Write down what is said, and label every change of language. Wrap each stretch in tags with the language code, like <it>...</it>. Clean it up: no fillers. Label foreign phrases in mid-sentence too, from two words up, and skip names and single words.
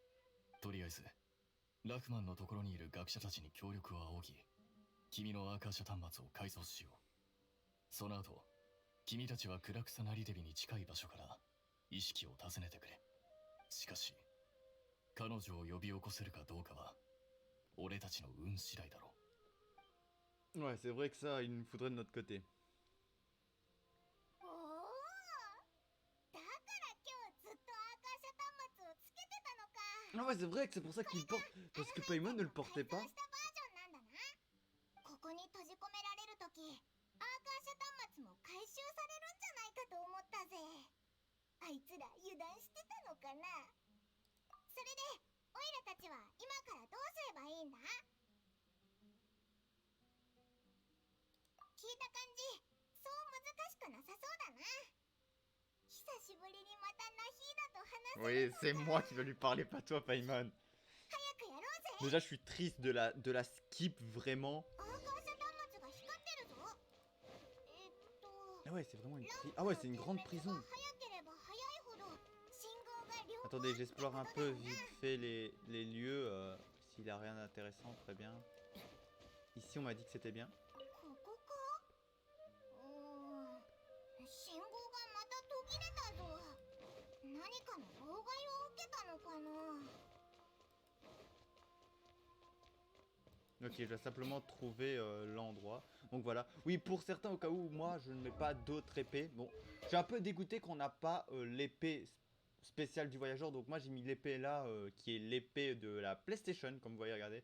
<ja>とりあえずラフマンのところにいる学者たちに協力を仰ぎ、君のアーカー社端末を改造しよう。その後、君たちはクラクサナリデビに近い場所から意識を訪ねてくれ。しかし、彼女を呼び起こせるかどうかは、俺たちの運次第だろう。</ja> <fr>Ouais, c'est vrai que ça, il nous faudrait de notre côté.</fr> <ja>おお、だから今日ずっとアーカー社端末をつけてたのか。</ja> <fr>Ah ouais, c'est vrai que c'est pour ça qu'il porte. Parce que Paimon ne le portait pas.</fr> <ja>改造したバージョンなんだな。ここに閉じ込められるとき、アーカー社端末も回収されるんじゃないかと思ったぜ。あいつら油断してたのかな。それでオイラたちは今からどうすればいいんだ。聞いた感じ、そう難しくなさそうだな。久久しぶりにまたナヒーダと話せ</ja> <fr>Oui,</fr> <ja>る</ja> <fr>c'est moi qui vais lui parler, pas toi, Paimon.</fr> <ja>早くやろうぜ。</ja> <fr>Déjà, je suis triste de la skip, vraiment.</fr> <ja>アーカーシャ端末が光ってるぞ。</ja> <fr>Ah ouais, c'est vraiment une prison. Ah ouais, c'est une grande prison.</fr> <ja>早ければ早いほど信号が両方</ja> <fr>Attendez, j'explore un peu vite fait les lieux. S'il a rien d'intéressant, très bien. Ici, on m'a dit que c'était bien.</fr> <ja>ここか。信号がまた途切れたぞ。何かの妨害を受けたのかな。</ja> <fr>Ok, je dois simplement trouver l'endroit. Donc voilà. Oui, pour certains, au cas où, moi, je ne mets pas d'autres épées. Bon, je suis un peu dégoûté qu'on n'a pas l'épée spéciale du voyageur. Donc moi, j'ai mis l'épée là, qui est l'épée de la PlayStation, comme vous voyez, regardez.</fr>